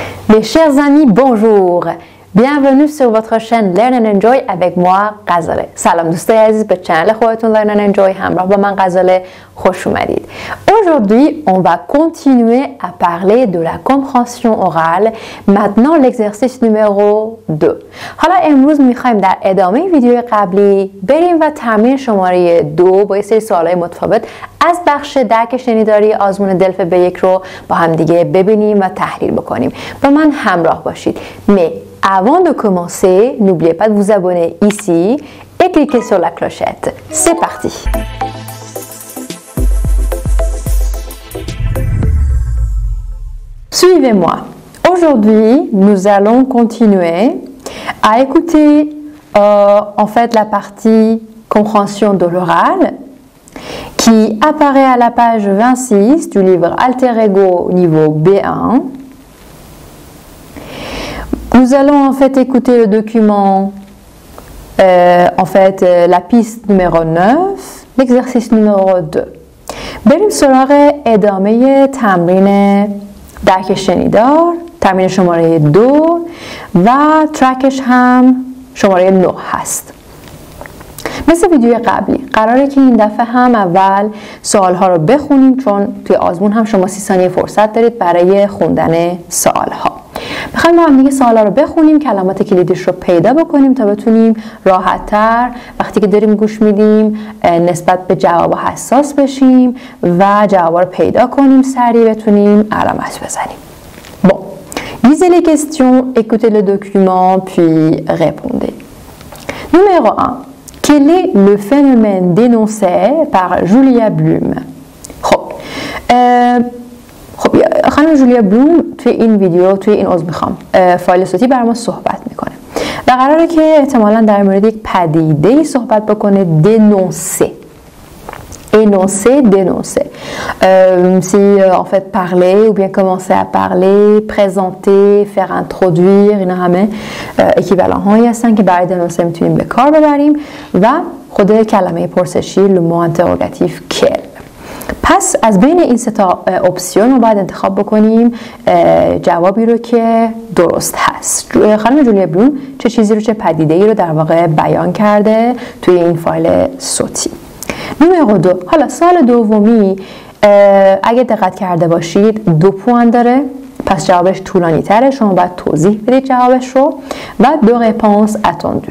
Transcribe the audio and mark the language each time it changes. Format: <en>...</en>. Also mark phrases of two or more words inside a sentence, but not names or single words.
<fr>Mes chers amis, bonjour! Bienvenue sur votre chaîne Learn and Enjoy avec moi, غزاله.</fr> <fa>سلام دوستای عزیز به چنل خودتون Learn and Enjoy همراه با من غزاله خوش اومدید.</fa> <fr>Aujourd'hui, on va continuer à parler de la compréhension orale. Maintenant, l'exercice numéro 2.</fr> <fa>حالا امروز میخوایم در ادامه ویدیو قبلی بریم و تمرین شماره 2 با یه سری سوالای متفاوت از بخش درک شنیداری آزمون دلف B1 رو با هم دیگه ببینیم و تحلیل بکنیم. با من همراه باشید.</fa> <fr>Avant de commencer, n'oubliez pas de vous abonner ici et cliquer sur la clochette. C'est parti! Suivez-moi. Aujourd'hui, nous allons continuer à écouter en fait la partie compréhension de l'oral qui apparaît à la page 26 du livre Alter Ego niveau B1. Nous allons en fait écouter le document, la piste numéro 9, l'exercice numéro 2.</fr> <fa>بریم سراغ ادامه تمرین درک شنیدار، تمرین شماره 2 و ترکش هم شماره 9 هست. مثل ویدیو قبلی قراره که این دفعه هم اول سوالها رو بخونیم چون توی آزمون هم شما 30 ثانیه فرصت دارید برای خوندن سوالها. میخوایم ما هم دیگه سوالا رو بخونیم، کلمات کلیدیش رو پیدا بکنیم تا بتونیم راحت‌تر وقتی که داریم گوش میدیم نسبت به جواب حساس بشیم و جواب رو پیدا کنیم، سریع بتونیم علامت بزنیم.</fa> <fr>Bon, lisez les questions, écoutez le document, puis répondez. Numéro 1. Quel est le phénomène dénoncé par Julia Bloom?</fr> <fa>خانم جولیا بلوم توی این ویدیو توی این عضو میخوام فایل صوتی برای ما صحبت میکنه و قراره که احتمالاً در مورد یک پدیده‌ای صحبت بکنه.</fa> <fr>dénoncer dénoncer c'est en fait parler ou bien commencer à parler, présenter, faire introduire،</fr> <fa>اینا همه اکیوالنت هایی هستن که برای dénoncer میتونیم به کار ببریم و خود کلمه پرسشی</fa> <fr>le mot interrogatif quel.</fr> <fa>پس از بین این سه تا اپسیون ما باید انتخاب بکنیم جوابی رو که درست هست. خانم جولیا بلوم چه چیزی رو، چه پدیده‌ای رو در واقع بیان کرده توی این فایل صوتی. نمره 2. حالا سوال دومی اگه دقت کرده باشید 2 پوان داره، پس جوابش طولانی تره، شما باید توضیح بدید جوابش رو و 2</fa> <fr>réponses attendues.</fr>